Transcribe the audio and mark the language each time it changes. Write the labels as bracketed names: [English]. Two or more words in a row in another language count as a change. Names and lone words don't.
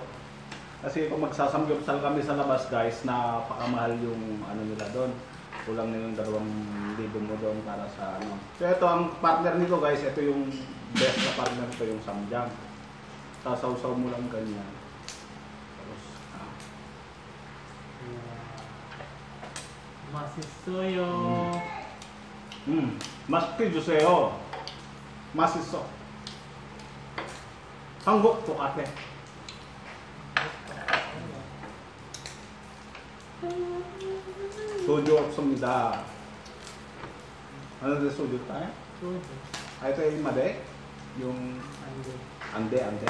[Filipino] Kasi kung magsasamgyupsal kami sa labas guys, napakamahal yung ano nila doon. Kulang na yung 2,000 mo doon para sa ano. So ito ang partner nito guys, ito yung best na partner ko, yung samgyang. Sasaw-saw mo lang ganyan. Tapos [Korean] 맛있어요. 맛있게 주세요. 맛있어. 한국 똑같아. 소주 없습니다. [Filipino] Ano na soju tayo? [Korean] 소주. [Filipino] Ito yung made? Yung [Korean] 안 돼. ande.